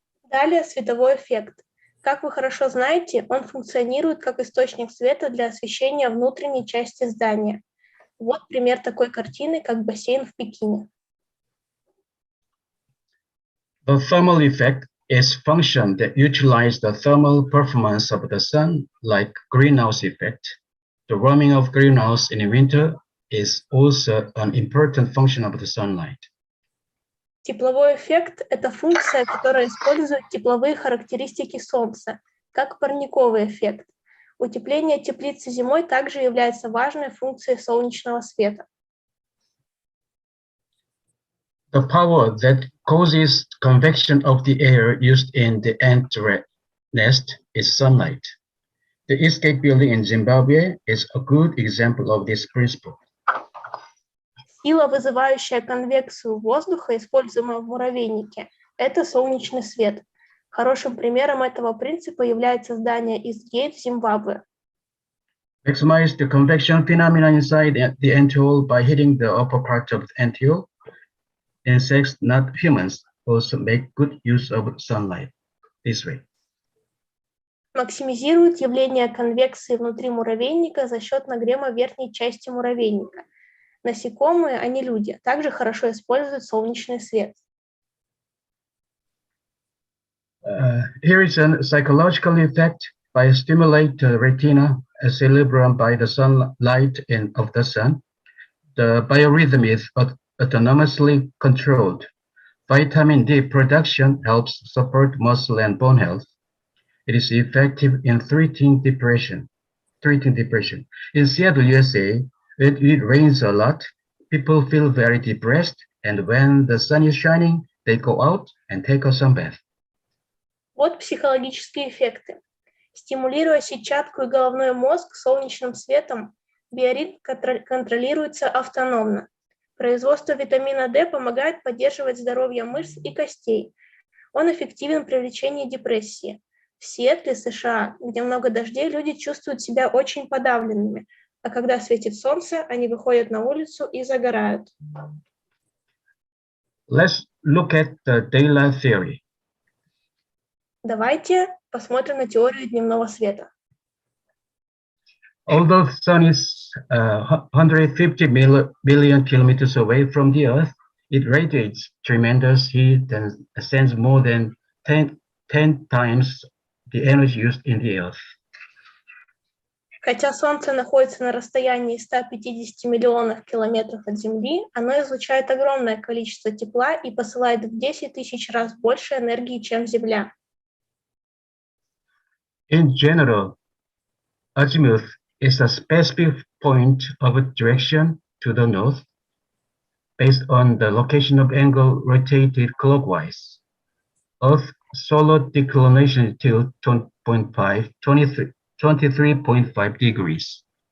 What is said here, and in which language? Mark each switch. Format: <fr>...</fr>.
<ru>Далее световой эффект. Как вы хорошо знаете, он функционирует как источник света для освещения внутренней части здания. Вот пример такой картины, как бассейн в Пекине.</ru> <en>The thermal effect is function that utilize the thermal performance of the sun, like greenhouse effect. The warming of greenhouse in winter is also an important function of the sunlight.</en> <ru>Тепловой эффект – это функция, которая использует тепловые характеристики Солнца, как парниковый эффект. Утепление теплицы зимой также является важной функцией солнечного света.</ru> <en>The power that causes convection of the air used in the ant nest is sunlight. The escape building in Zimbabwe is a good example of this principle.</en> <ru>Сила, вызывающая конвекцию воздуха, используемая в муравейнике, это солнечный свет. Хорошим примером этого принципа является здание Eastgate в Зимбабве.</ru> <en>Maximize the convection phenomenon inside the anthill by heating the upper part of the anthill. Insects, not humans, also make good use of sunlight this way.</en> <ru>Максимизирует явление конвекции внутри муравейника за счет нагрева верхней части муравейника. Насекомые, а не люди, также хорошо используют солнечный свет.</ru> <en>Here is a psychological effect by stimulate the retina cerebrum by the sunlight of the sun. The biorhythm is autonomously controlled. Vitamin D production helps support muscle and bone health. It is effective in treating depression. In Seattle, USA, when it rains a lot, people feel very depressed, and when the sun is shining, they go out and take a sunbath.</en> <ru>Вот психологические эффекты. Стимулируя сетчатку и головной мозг солнечным светом, биоритм контролируется автономно. Производство витамина D помогает поддерживать здоровье мышц и костей. Он эффективен при лечении депрессии. В Сиэтле, США, где много дождей, люди чувствуют себя очень подавленными, а когда светит солнце, они выходят на улицу и загорают.</ru> <en>Let's look at the daylight theory.</en> <ru>Давайте посмотрим на теорию дневного света.</ru> <en>Although the sun is 150 billion kilometers away from the Earth, it radiates tremendous heat and sends more than 10 times the energy used in the Earth.</en> <ru>Хотя Солнце находится на расстоянии 150 миллионов километров от Земли, оно излучает огромное количество тепла и посылает в 10 тысяч раз больше энергии, чем Земля.</ru> <en>In general, azimuth is a specific point of direction to the north. based on the location of angle rotated clockwise. Earth solar declination tilt 23.5 degrees.</en>